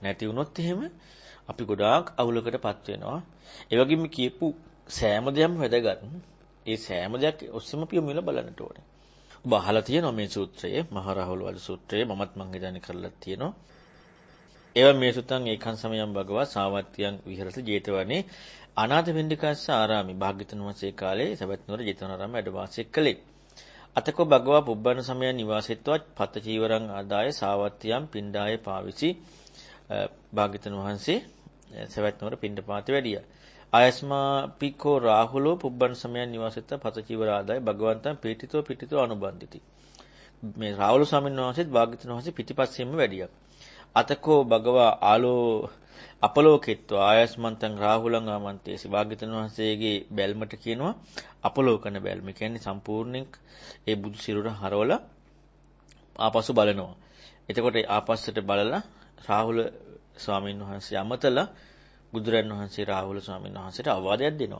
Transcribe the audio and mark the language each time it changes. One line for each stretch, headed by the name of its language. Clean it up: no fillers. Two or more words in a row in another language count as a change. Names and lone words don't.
Sinhala: නැති වුණොත් එහෙම අපි ගොඩාක් අවුලකටපත් වෙනවා. ඒ වගේම කියපු සෑම දෙයක්ම වැදගත්. ඒ සෑම දෙයක් ඔස්සේම අපි යොමු වෙලා බලන්නට ඕනේ. ඔබ අහලා තියෙනවා මේ සූත්‍රයේ මහා රාහුලවාද සූත්‍රයේ මමත් මං හිතන්නේ කරලා තියෙනවා.
Pali: ඒවා මේ සුතං ඒකං සමයං භගවා සාවත්තියං විහෙරති ජේතවනේ අනාථ වෙන්නිකස්ස ආරාමි
Sinhala: භාග්‍යවතුන් වහන්සේ කාලේ සවැත් නුවර ජේතවනාරාම වැඩ වාසය කළේ.
Pali: අතකෝ භගවා පුබ්බන සමයන් නිවාසෙත්වත් පත චීවරං ආදාය සාවත්තියං පිණ්ඩාය පාවිසි
Sinhala: භාග්‍යවතුන් වහන්සේ සවැත් නුවර පිණ්ඩපාතේ වැඩියා.
Pali: ආයස්මා පිකෝ රාහුලෝ පුබ්බන් සමයන් නිවාසෙත්ත පත චීවර ආදාය භගවන්තං පිටිතෝ අනුබන්දිති.
Sinhala: මේ රාහුල ස්වාමීන් වහන්සේත් භාග්‍යවතුන් වහන්සේ පිටිපස්සෙන්ම වැඩියා.
Pali: අතකෝ භගවා ආලෝ අපලෝකෙත්වා ආයස්මන්තං රාහුලං ආමන්තේසි
Sinhala: භාග්‍යවතුන් වහන්සේගේ බැල්මට කියනවා අපලෝකන බැල්ම. කියන්නේ සම්පූර්ණයෙන් ඒ බුදු සිරුර හරවලා ආපසු බලනවා. එතකොට ආපස්සට බලලා රාහුල ස්වාමීන් වහන්සේ අමතලා බුදුරන් වහන්සේ රාහුල ස්වාමීන් වහන්සේට අවවාදයක් දෙනවා.